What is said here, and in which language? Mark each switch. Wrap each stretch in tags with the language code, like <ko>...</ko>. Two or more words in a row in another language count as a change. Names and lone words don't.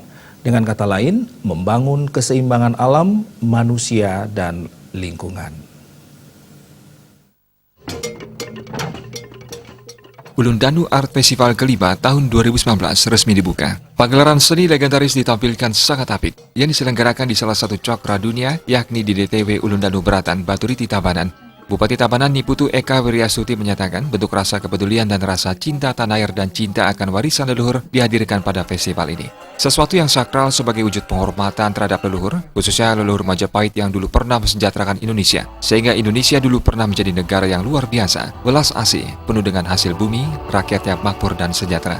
<id>Dengan kata lain, membangun keseimbangan alam, manusia, dan lingkungan. Ulun Danu Art Festival kelima tahun 2019 resmi dibuka. Pagelaran seni legendaris ditampilkan sangat apik yang diselenggarakan di salah satu cokra dunia, yakni di DTW Ulun Danu Beratan, Baturiti, Tabanan. Bupati Tabanan Niputu Eka Wiryasuti menyatakan bentuk rasa kepedulian dan rasa cinta tanah air dan cinta akan warisan leluhur dihadirkan pada festival ini. Sesuatu yang sakral sebagai wujud penghormatan terhadap leluhur, khususnya leluhur Majapahit yang dulu pernah mensejahterakan Indonesia, sehingga Indonesia dulu pernah menjadi negara yang luar biasa, welas asih, penuh dengan hasil bumi, rakyatnya makmur dan sejahtera.</id>